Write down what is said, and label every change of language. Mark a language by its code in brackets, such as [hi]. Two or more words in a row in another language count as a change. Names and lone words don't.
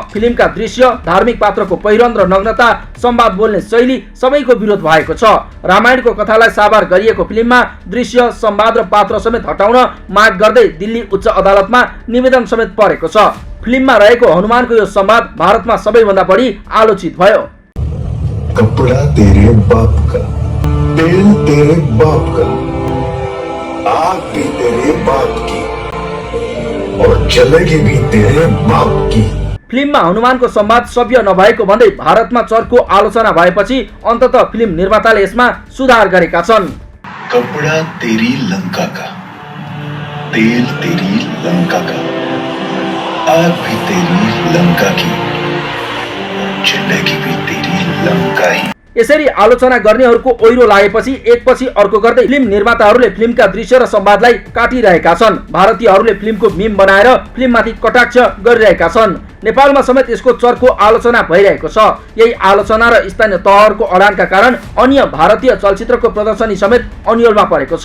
[ne] फिल्मका दृश्य, धार्मिक पात्रको पहिरन र नग्नता, संवाद बोल्ने शैली सबैको विरोध भएको छ। रामायणको कथालाई साकार गरिएको फिल्ममा दृश्य, संवाद र पात्र समेत हटाउन माग गर्दै दिल्ली उच्च अदालतमा निवेदन समेत परेको छ। फिल्ममा रहेको हनुमानको यो संवाद भारतमा सबैभन्दा बढी आलोचित भयो। [hi] कपड़ा तेरे बाप का, तेल तेरे बाप का, आग भी तेरे बाप की और जलेगी भी तेरे बाप की। [ne] फिल्ममा हनुमानको संवाद सभ्य नभएको भन्दै भारतमा चर्को आलोचना भएपछि अन्ततः फिल्म निर्माताले यसमा सुधार गरेका छन्। [hi] कपड़ा तेरी लंका का, तेल तेरी लंका का, आग भी तेरी लंका की, जलेगी भी तेरी लंका ही। [ne] यसरी आलोचना गर्नेहरूको ओइरो लागेपछि एकपछि अर्को गर्दै फिल्म निर्माताहरूले फिल्मका दृश्य र संवादलाई काटिरहेका छन्। भारतीयहरूले फिल्मको मिम बनाएर फिल्ममाथि कटाक्ष गरिरहेका छन्। नेपालमा समेत यसको चर्को आलोचना भइरहेको छ। यही आलोचना र स्थानीय तहहरूको अडानका कारण अन्य भारतीय चलचित्रको प्रदर्शनी समेत अन्यलमा परेको छ।